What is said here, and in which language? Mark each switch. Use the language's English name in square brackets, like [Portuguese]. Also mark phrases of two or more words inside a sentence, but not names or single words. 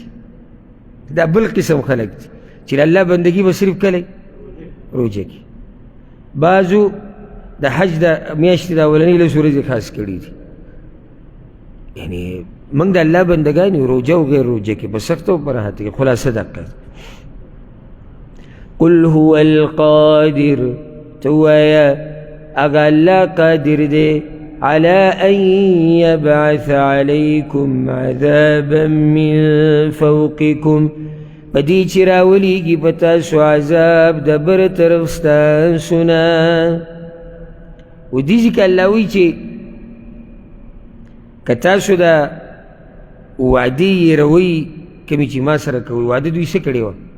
[Pashto] دا بل قسم خلک دي چې د الله بندګي به صرف کله روژه کې. بعضو د حج د میاشتې د اولنۍ لس ورځې خاص کړي دي. یعنې موږ د الله بندګان یو، روژه او غیر روژه کې، په سخته او په راحته کې. خلاصه دقه [Arabic] قل هو القادر، [Pashto] ته ووایه اگه الله قادر دی [Arabic] على أن يبعث عليكم عذابا من فوقكم، [Pashto] پدې چې راولیږي په تاسو عذاب د بر طرف ستاسو نه. و دې ځکه الله وایي چې که تاسو د وعدې یېروئ کومې چې ما سره کوئ، وعده دوی څه کړې وه؟